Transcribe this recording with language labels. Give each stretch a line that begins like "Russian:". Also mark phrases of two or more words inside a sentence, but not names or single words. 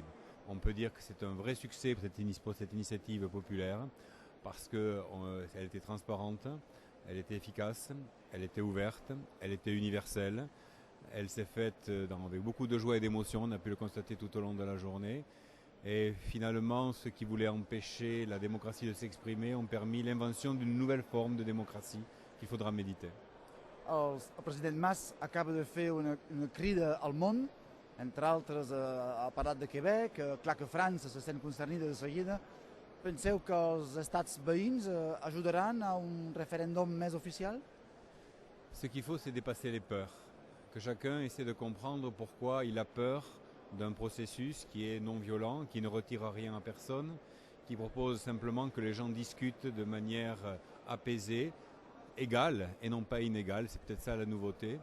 French: On peut dire que c'est un vrai succès pour cette initiative populaire, parce qu'elle était transparente, elle était efficace, elle était ouverte, elle était universelle. Elle s'est faite avec beaucoup de joie et d'émotion, on a pu le constater tout au long de la journée. Et finalement, ceux qui voulaient empêcher la démocratie de s'exprimer ont permis l'invention d'une nouvelle forme de démocratie qu'il faudra méditer.
Catalan: El president Mas acaba de fer una crida al món, entre altres ha parlat de Quebec, clar que França se sent concernida de seguida. Penseu que els estats veïns ajudaran a un referèndum més oficial?
French: Ce qu'il faut, c'est dépasser les peurs. Que chacun essaie de comprendre pourquoi il a peur d'un processus qui est non violent, qui ne retire rien à personne, qui propose simplement que les gens discutent de manière apaisée, égale et non pas inégale, c'est peut-être ça la nouveauté.